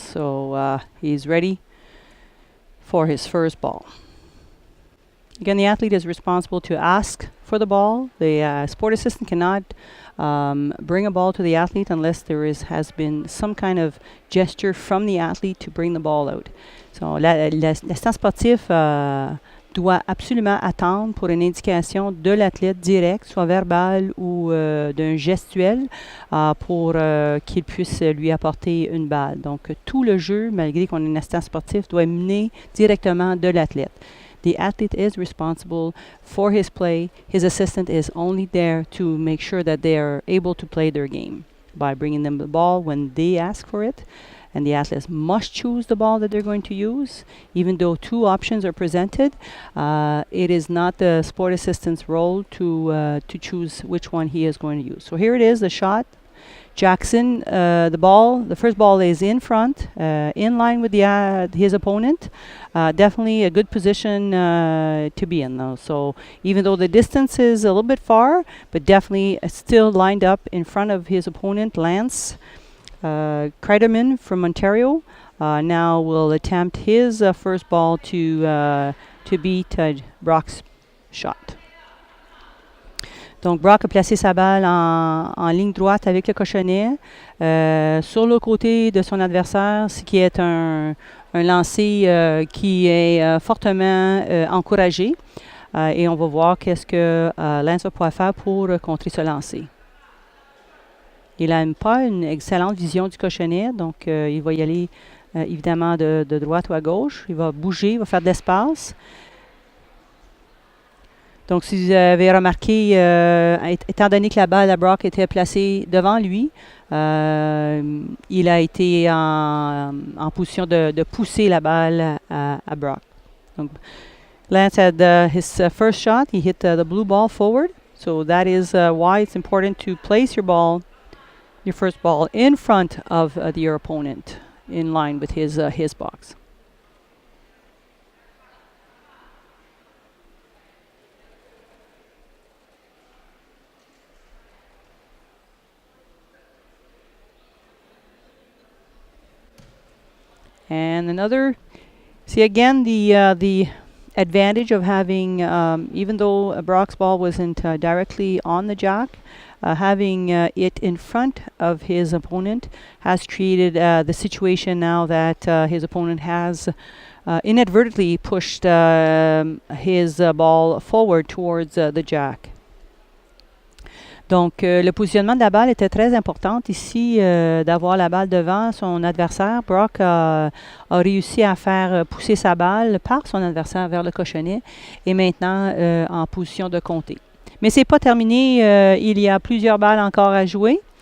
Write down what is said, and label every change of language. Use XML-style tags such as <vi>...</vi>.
<en>So he's ready for his first ball. Again, the athlete is responsible to ask for the ball. The sport assistant cannot bring a ball to the athlete unless there has been some kind of gesture from the athlete to bring the ball out. So</en> <fr>l'assistant sportif doit absolument attendre pour une indication de l'athlète direct, soit verbale ou d'un gestuel, pour qu'il puisse lui apporter une balle. Donc, tout le jeu, malgré qu'on ait un assistant sportif, doit mener directement de l'athlète.</fr> <en>The athlete is responsible for his play. His assistant is only there to make sure that they are able to play their game by bringing them the ball when they ask for it. And the athletes must choose the ball that they're going to use. Even though two options are presented, it is not the sport assistant's role to choose which one he is going to use. So here it is, the shot. Jackson, the first ball is in front, in line with his opponent. Definitely a good position to be in, though. So even though the distance is a little bit far, but definitely still lined up in front of his opponent, Lance. Cryderman from Ontario now will attempt his first ball to beat Brock's shot.</en> <fr>Donc Brock a placé sa balle en ligne droite avec le cochonnet sur le côté de son adversaire, ce qui est un lancer qui est fortement encouragé. Et on va voir qu'est-ce que Lance va pouvoir faire pour contrer ce lancer. Il n'a pas une excellente vision du cochonnet, donc il va y aller évidemment de droite ou à gauche. Il va bouger, il va faire de l'espace. Donc, si vous avez remarqué, étant donné que la balle à Brock était placée devant lui, il a été en position de pousser la balle à Brock. Donc,</fr> <en>Lance had his first shot. He hit the blue ball forward. So that is why it's important to place your first ball in front of your opponent, in line with his box. And another, see again the advantage of having, even though Brock's ball wasn't directly on the jack, having it in front of his opponent has created the situation now that his opponent has inadvertently pushed his ball forward towards the jack.</en> <fr>Donc, le positionnement de la balle était très important ici, d'avoir la balle devant son adversaire. Brock a réussi à faire pousser sa balle par son adversaire vers le cochonnet et maintenant en position de compter. Mais c'est pas terminé. Il y a plusieurs balles encore à jouer.</fr>